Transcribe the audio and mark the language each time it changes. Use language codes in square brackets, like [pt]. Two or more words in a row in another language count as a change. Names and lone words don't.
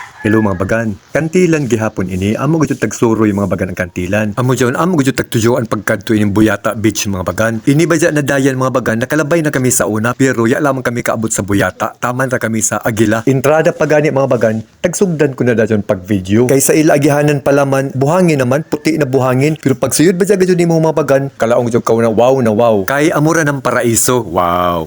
[sgd] Hello mga bagan. Kantilan gihapon ini amo gud tagsuro yung mga bagan ang kantilan. Amo gud tagtuyoan pagkadto ining Buyata Beach mga bagan. Ini ba na dayan mga bagan nakalabay na kami sa una pero ya lamang kami kaabot sa Buyata. Taman ra kami sa Agila. Entrada pa gani mga bagan. Tagsugdan ko na dayon pag video. Kay sa ila agihanan palaman buhangin naman puti na buhangin pero pag suyod ba gud nimo mga bagan kalaong jud ka na wow. Kay amura ng paraiso. Wow.